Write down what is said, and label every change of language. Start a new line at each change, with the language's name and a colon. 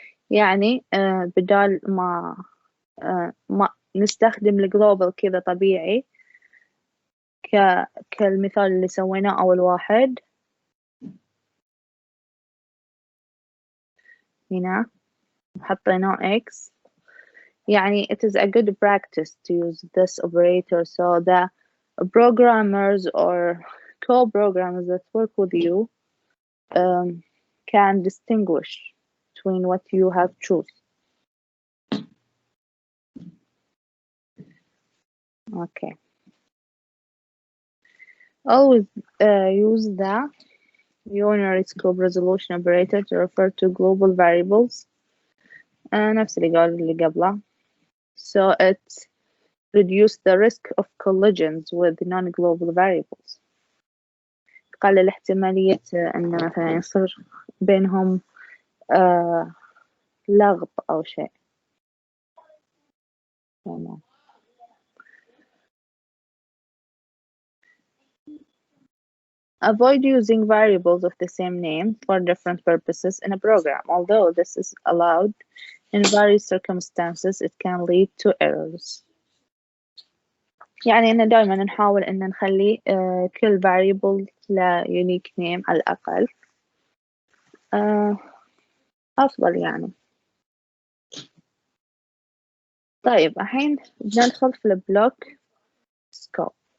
Arabic: يعني بدال ما نستخدم الجلوبال كذا طبيعي كالمثال اللي سويناه أول واحد هنا حطينا x.
English: يعني it is a good practice to use this operator so the programmers or co-programmers that work with you can distinguish between what you have choose. Okay. Always use the unary scope resolution operator to refer to global variables.
Arabic: نفس اللي قال اللي قبله.
English: So it reduce the risk of collisions with non-global variables.
Arabic: تقلل احتمالية أن مثلا يصير بينهم لغط أو شيء. تمام.
English: Avoid using variables of the same name for different purposes in a program. Although this is allowed in various circumstances, it can lead to errors.
Arabic: يعني إن دائما نحاول إن نخلي كل variable له unique name على الأقل أفضل يعني. طيب الحين بندخل في البلوك سكوب.